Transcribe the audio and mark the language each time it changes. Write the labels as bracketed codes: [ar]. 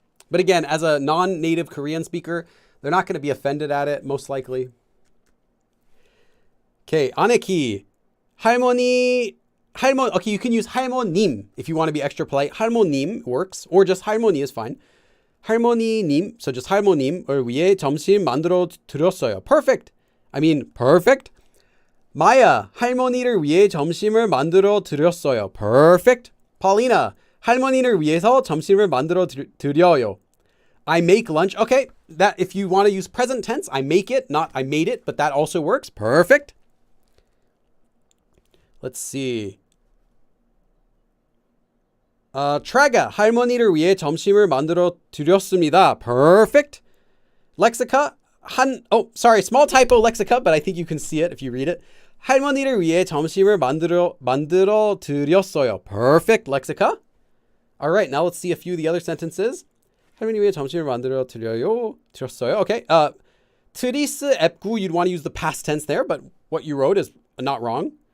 [en] But again, as a non-native Korean speaker, they're not going to be offended at it, most likely. Okay, Aneki. 할머니. Okay, you can use 할머님 if you want to be extra polite. 할머님 works, or just 할머니 is fine. [ko] 할머니님, [en] so just [ko] 할머님을 위해 점심 만들어 드렸어요. [en] Perfect. I mean, perfect. [ko] Maya, 할머니를 위해 점심을 만들어 드렸어요. [en] Perfect. [ko] Paulina, 할머니를 위해서 점심을 만들어 드려요. [en] I make lunch. Okay, that if you want to use present tense, I make it, not I made it, but that also works. Perfect. Let's see. [ko] 트라가 할머니를 위해 점심을 만들어 드렸습니다. [en] Perfect. Lexica small typo lexica, but I think you can see it if you read it. [ko] 할머니를 위해 점심을 만들어 드렸어요. [en] Perfect, lexica. All right, now let's see a few of the other sentences. [ko] 할머니 위해 점심을 만들어 드렸어요. [en] Okay. 트리스 앱구, you'd want to use the past tense there, but what you wrote is not wrong.